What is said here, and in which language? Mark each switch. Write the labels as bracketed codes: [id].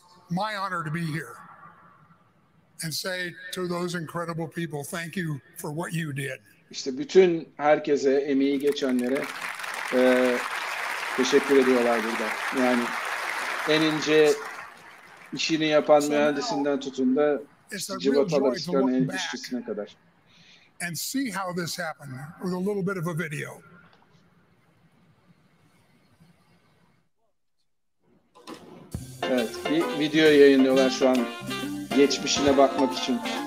[en] My honor to be here and say to those incredible people, thank you for what you did. [tr] İşte bütün herkese, emeği geçenlere teşekkür ediyorlar burada. Yani en ince işini yapan mühendisinden tutun da cıvatalar çıkan en işçisine kadar. [en] And see how this happened with a little bit of a video. [tr] Evet, bir video yayınlıyorlar şu an geçmişine bakmak için.